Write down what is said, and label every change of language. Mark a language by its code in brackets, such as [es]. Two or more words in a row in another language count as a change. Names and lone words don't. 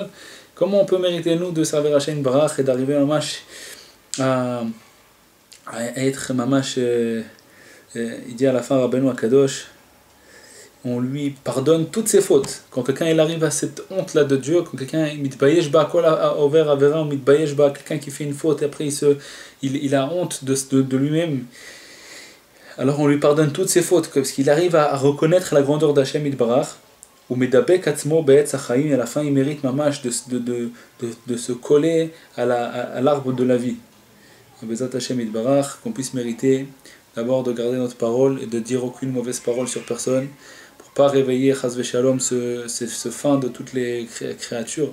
[fr] Comment on peut mériter, nous, de servir [he] השם יתברך [fr] et d'arriver Mamash à être Mamash, il dit à la fin Rabbeinu Akadosh, on lui pardonne toutes ses fautes. Quand quelqu'un il arrive à cette honte là de Dieu, quand quelqu'un [he] מתבייש בו כל עובר עבירה מתבייש בו, [fr] quelqu'un qui fait une faute et après il a honte de lui-même, alors on lui pardonne toutes ses fautes parce qu'il arrive à reconnaître la grandeur d' [he] השם יתברך. הוא מדבק עצמו בעץ החיים, [fr] et à la fin il mérite Mamash de se coller à l'arbre de la vie. [he] בעזרת השם יתברך, [fr] qu'on puisse mériter d'abord de garder notre parole et de dire aucune mauvaise parole sur personne, pour pas réveiller [he] חס ושלום [fr] ce fin de toutes les créatures.